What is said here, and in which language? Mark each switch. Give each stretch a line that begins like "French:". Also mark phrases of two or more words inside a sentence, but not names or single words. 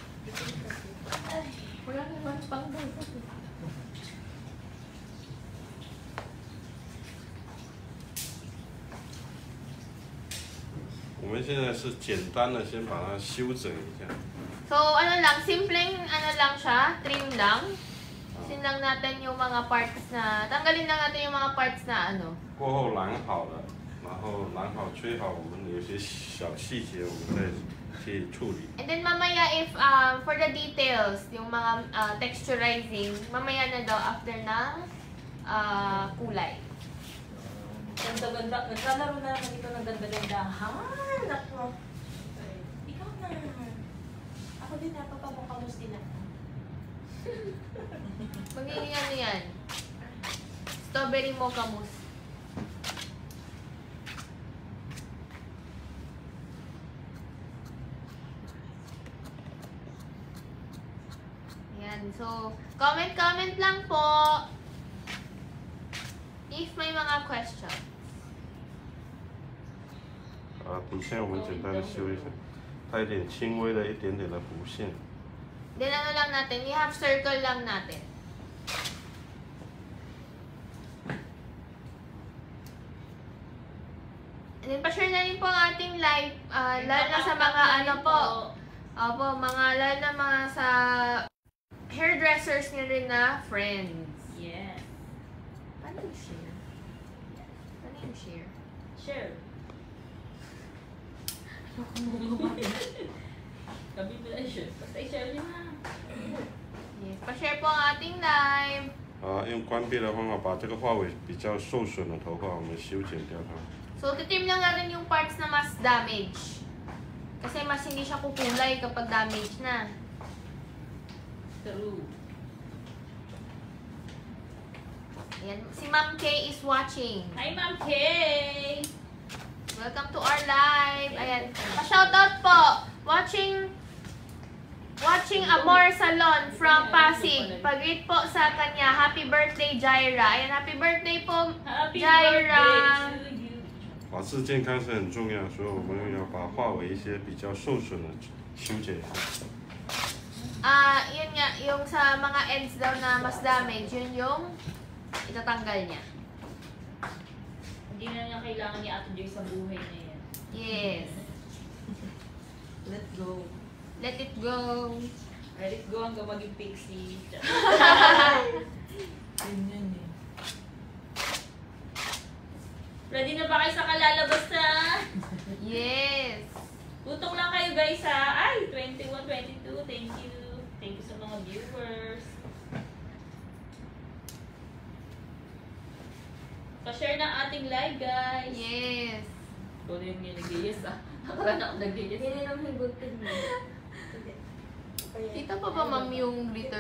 Filipino: Wala naman pang busok.
Chinese: 我们现在是简单的先把它修整一下。
Filipino: So, ano lang, simpleng ano lang siya, trim lang. Sin lang natin yung mga parts na, tanggalin lang natin yung mga parts na ano.
Chinese: 过后染好了，然后染好吹好，我们有些小细节我们再去处理。
English: And then mamaya if, for the details,
Filipino: yung mga texturizing, mamaya na daw after ng kulay. Ganda-ganda. Naglalaro na naman dito ng ganda-ganda. Ha? Nako. Ikaw na. Ako Ako din, napapamukamos din ako. Magiging ano yan? Strawberry mocha mousse. Ayan. So, comment lang po if may mga questions.
Chinese: 底线我们简单的修一下，它有点轻微的一点点的弧线。
Filipino: Then ano lang natin, i-half circle lang natin.
English: And then,
Filipino: pa-share na rin po ang ating live, lalo na sa mga ano po, opo, lalo na mga sa hairdressers nyo rin na friends. Yes. Paano yung share? Paano yung share? Sure. Kami ba na share? Basta i-share niyo na. Yes, pa-share po ang ating live.
Chinese: 用关闭的方法把这个发尾比较受损的头发我们修剪掉它。
Filipino: So, titim lang natin yung parts na mas damage. Kasi mas hindi siya kukulay kapag damage na. True. Ayan, si Ma'am Kay
English: is watching.
Filipino: Hi, Ma'am Kay!
English: Welcome to our live.
Filipino: Ayan, pa-shoutout po.
English: Watching Amor Salon from Pasig.
Filipino: Pag-greet po sa kanya.
English: Happy birthday,
Filipino: Jaira. Ayan,
English: happy birthday
Filipino: po,
English: Happy Jaira. birthday to you.
Chinese: 发质健康是很重要，所以我们要把发尾一些比较受损的修剪一下。
Filipino: Yun nga, yung sa mga ends daw na mas damage, yun yung itatanggal niya. Hindi na niya kailangan ni Ate Joy sa buhay na yan. Yes.
English: Let go. Let it go. Let it go
Filipino: hanggang maging
English: pixie.
Filipino: Yun yun eh. Ready na ba kayo sa kalalabas na? Yes. Tutok lang kayo guys ha. Ay, 21, 22.
English: Thank you. Thank you
Filipino: sa mga
English: viewers.
Filipino: Pa-share ng ating live guys. Yes. Ikaw na yung nag-yes ah. Akala na ako nag-yes. Hindi naman higutin mo. Kita pa ba, ma'am, yung glitter?